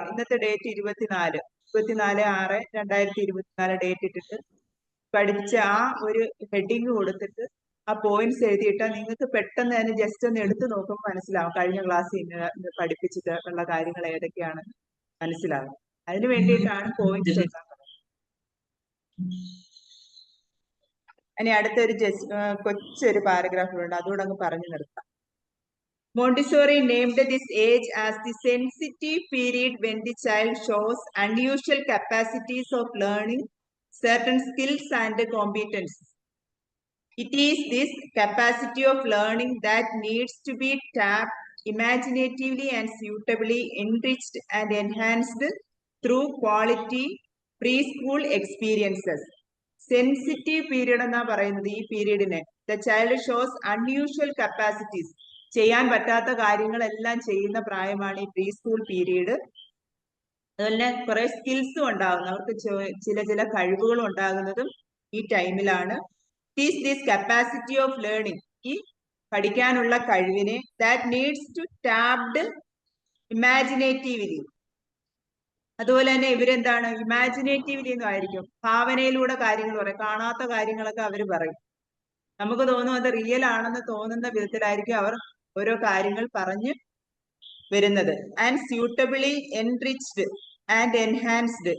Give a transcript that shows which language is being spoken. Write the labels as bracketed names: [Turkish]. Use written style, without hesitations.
[Malayalam] ഇന്നത്തെ date 24/6/2024 date ഇട്ടിട്ട് പഠിച്ച ആ ഒരു ഹെഡിങ് കൊടുത്തിട്ട് ആ പോയിന്റ്സ് എഴുതിയിട്ടാൽ നിങ്ങൾക്ക് പെട്ടെന്ന് തന്നെ ജസ്റ്റ് ഒന്ന് എടുത്തു നോക്കുമ്പോൾ മനസ്സിലാവും കഴിഞ്ഞ ക്ലാസ്സിൽ ഇന്ന് പഠിപ്പിച്ചിട്ടുള്ള കാര്യങ്ങൾ ഏതൊക്കെയാണെന്ന് മനസ്സിലാവും. അതിന് വേണ്ടിയിട്ടാണ് പോയിന്റ്സ് എഴുതാൻ പറയുന്നത്. ഇനി അടുത്തൊരു കൊച്ചൊരു പാരഗ്രാഫിലുണ്ട്, അതുകൂടെ അങ്ങ് പറഞ്ഞു നിർത്താം. [English] Montessori named this age as the sensitive period when the child shows unusual capacities of learning certain skills and competencies. It is this capacity of learning that needs to be tapped imaginatively and suitably enriched and enhanced through quality preschool experiences. [Malayalam] Sensitive period എന്നാ പറയുന്നത് ഈ പീരീഡിനെ. [English] The child shows unusual capacities. [Malayalam] ചെയ്യാൻ പറ്റാത്ത കാര്യങ്ങളെല്ലാം ചെയ്യുന്ന പ്രായമാണ് ഈ pre school period. അതുപോലെ കുറെ സ്കിൽസും ഉണ്ടാകുന്നു, അവർക്ക് ചില കഴിവുകളും ഉണ്ടാകുന്നതും ഈ ടൈമിലാണ്. [English] This capacity of learning, [Malayalam] ഈ പഠിക്കാനുള്ള കഴിവിനെ, [English] that needs to tapped imaginatively. [Malayalam] അതുപോലെ തന്നെ ഇവരെന്താണ് ഇമാജിനേറ്റീവ്ലി എന്നും ആയിരിക്കും, ഭാവനയിലൂടെ കാര്യങ്ങൾ പറയും. കാണാത്ത കാര്യങ്ങളൊക്കെ അവർ പറയും. നമുക്ക് തോന്നും അത് റിയൽ ആണെന്ന് തോന്നുന്ന വിധത്തിലായിരിക്കും അവർ ഓരോ കാര്യങ്ങൾ പറഞ്ഞു വരുന്നത്. [English] And suitably enriched and enhanced.